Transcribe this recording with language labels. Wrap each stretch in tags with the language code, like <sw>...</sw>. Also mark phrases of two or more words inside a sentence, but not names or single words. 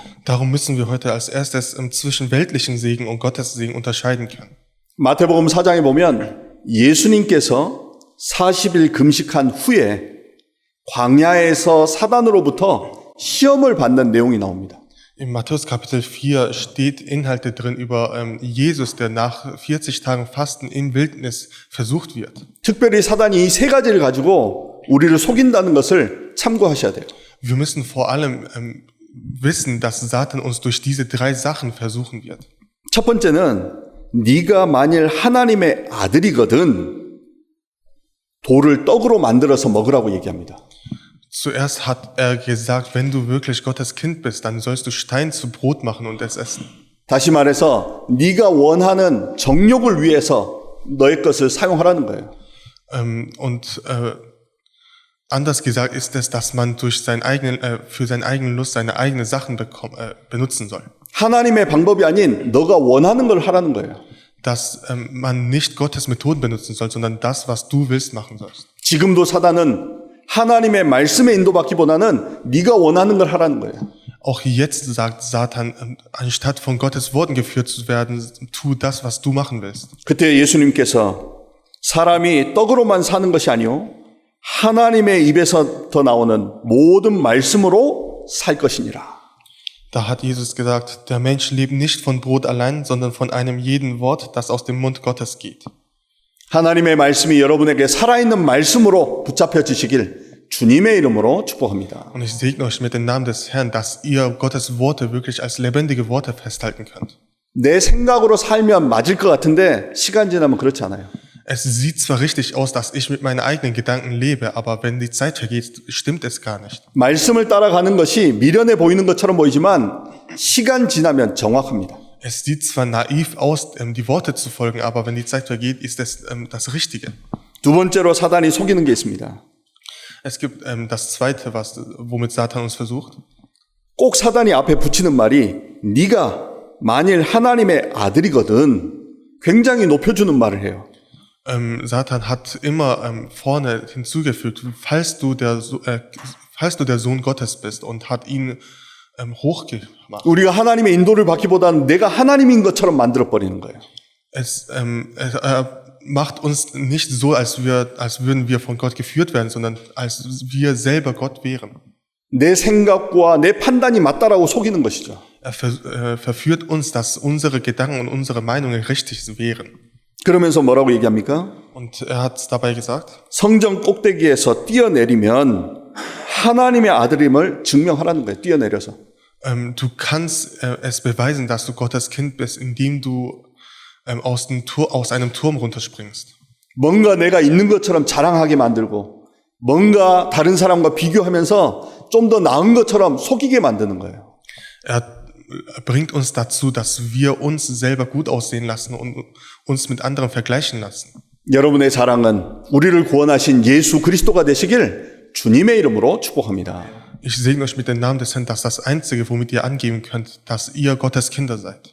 <de>Darum müssen wir heute als erstes zwischen weltlichen Segen und Gottes Segen unterscheiden können.</de> <ko>마태복음 4장에 보면 예수님께서 40일 금식한 후에 광야에서 사단으로부터 시험을 받는 내용이 나옵니다.</ko> <de>Im Matthäus Kapitel 4 steht Inhalte drin über Jesus, der nach 40 Tagen Fasten in Wildnis versucht wird.</de> <ko>특별히 사단이 이 세 가지를 가지고 우리를 속인다는 것을 참고하셔야 돼요.</ko> <de>Wir müssen vor allem wissen, dass Satan uns durch diese 3 Sachen versuchen wird.</de> <ko>첫 번째는 네가 만일 하나님의 아들이거든 돌을 떡으로 만들어서 먹으라고 얘기합니다.</ko> <de>Zuerst hat gesagt, wenn du wirklich Gottes Kind bist, dann sollst du Stein zu Brot machen und es essen.</de> <ko>다시 말해서 네가 원하는 정욕을 위해서 너의 것을 사용하라는 거예요.</ko> <de>Anders gesagt ist es, dass man durch für seinen eigenen Lust seine eigenen Sachen benutzen soll.</de> <ko>하나님의 방법이 아닌 너가 원하는 걸 하라는 거예요.</ko> <de>Dass man nicht Gottes Methoden benutzen soll, sondern das, was du willst, machen sollst.</de> <ko>지금도 사단은 하나님의 말씀에 인도받기보다는 네가 원하는 걸 하라는 거예요.</ko> <de>Auch jetzt sagt Satan, anstatt von Gottes Worten geführt zu werden, tu das, was du machen willst.</de> <ko>그때 예수님께서 사람이 떡으로만 사는 것이 아니요 하나님의 입에서 나오는 모든 말씀으로 살 것이니라.</ko> <de>Da hat Jesus gesagt, der Mensch lebt nicht von Brot allein, sondern von einem jeden Wort, das aus dem Mund Gottes geht.</de> <ko>하나님의 말씀이 여러분에게 살아있는 말씀으로 붙잡혀지시길 주님의 이름으로 축복합니다.</ko> <de>Und ich segne euch mit dem Namen des Herrn, dass ihr Gottes Worte wirklich als lebendige Worte festhalten könnt.</de> <ko>내 생각으로 살면 맞을 것 같은데 시간 지나면 그렇지 않아요.</ko> <de>Es sieht zwar richtig aus, dass ich mit meinen eigenen Gedanken lebe, aber wenn die Zeit vergeht, stimmt es gar nicht.</de> <ko>말씀을 따라가는 것이 미련해 보이는 것처럼 보이지만 시간 지나면 정확합니다.</ko> <de>Es sieht zwar naiv aus, die Worte zu folgen, aber wenn die Zeit vergeht, ist es das Richtige.</de> <ko>두 번째로 사단이 속이는 게 있습니다.</ko> <de>Es gibt das Zweite, womit Satan uns versucht.</de> <ko>꼭 사단이 앞에 붙이는 말이 네가 만일 하나님의 아들이거든 굉장히 높여주는 말을 해요.</ko> <de>Satan hat immer vorne hinzugefügt, falls du der Sohn Gottes bist, und hat ihn hochgemacht.</de> <ko>우리가 하나님의 인도를 받기보다는 내가 하나님인 것처럼 만들어 버리는 거예요.</ko> <de>Macht uns nicht so, als würden wir von Gott geführt werden, sondern als wir selber Gott wären.</de> <ko>내 생각과 내 판단이 맞다라고 속이는 것이죠.</ko> <de>Verführt uns, dass unsere Gedanken und unsere Meinungen richtig wären.</de> <ko>그러면서 뭐라고 얘기합니까?</ko> <de>Und hat dabei gesagt,</de> <ko>성전 꼭대기에서 뛰어내리면 하나님의 아들임을 증명하라는 거예요. 뛰어내려서.</ko> <de>Du kannst es beweisen, dass du Gottes Kind bist, indem du aus einem Turm runterspringst.</de> <ko>뭔가 내가 있는 것처럼 자랑하게 만들고 뭔가 다른 사람과 비교하면서 좀 더 나은 것처럼 속이게 만드는 거예요.</ko> <de>Bringt uns dazu, dass wir uns selber gut aussehen lassen und uns mit anderen vergleichen lassen.</de> <ko>여러분의 자랑은 우리를 구원하신 예수 그리스도가 되시길 주님의 이름으로 축복합니다.</ko> <de>Ich segne euch mit dem Namen des Herrn, dass das Einzige, womit ihr angeben könnt, dass ihr Gottes Kinder seid.</de>